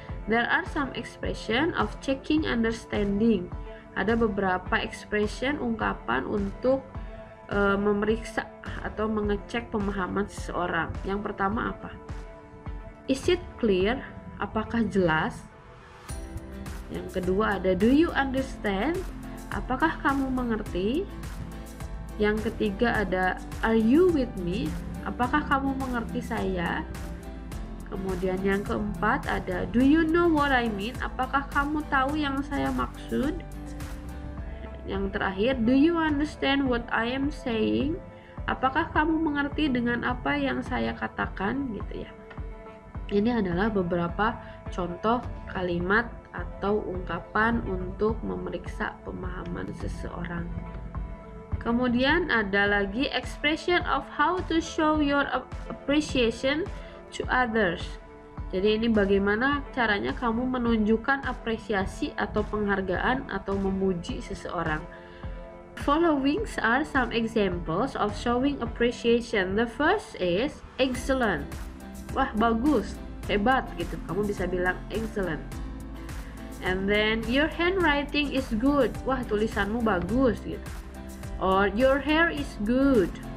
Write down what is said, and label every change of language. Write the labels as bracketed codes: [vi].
[en] There are some expression of checking understanding. [id] Ada beberapa expression, ungkapan untuk memeriksa atau mengecek pemahaman seseorang. Yang pertama apa? [en] Is it clear? [id] Apakah jelas? Yang kedua ada [en] do you understand? [id] Apakah kamu mengerti? Yang ketiga ada [en] are you with me? [id] Apakah kamu mengerti saya? Kemudian yang keempat ada [en] do you know what I mean? [id] Apakah kamu tahu yang saya maksud? Yang terakhir, [en] do you understand what I am saying? [id] Apakah kamu mengerti dengan apa yang saya katakan gitu ya. Ini adalah beberapa contoh kalimat atau ungkapan untuk memeriksa pemahaman seseorang. Kemudian ada lagi [en] expression of how to show your appreciation to others. [id] Jadi ini bagaimana caranya kamu menunjukkan apresiasi atau penghargaan atau memuji seseorang. [en] Following are some examples of showing appreciation. The first is excellent. [id] Wah, bagus, hebat gitu. Kamu bisa bilang [en] excellent. And then your handwriting is good. [id] Wah, tulisanmu bagus gitu. [en] Or your hair is good.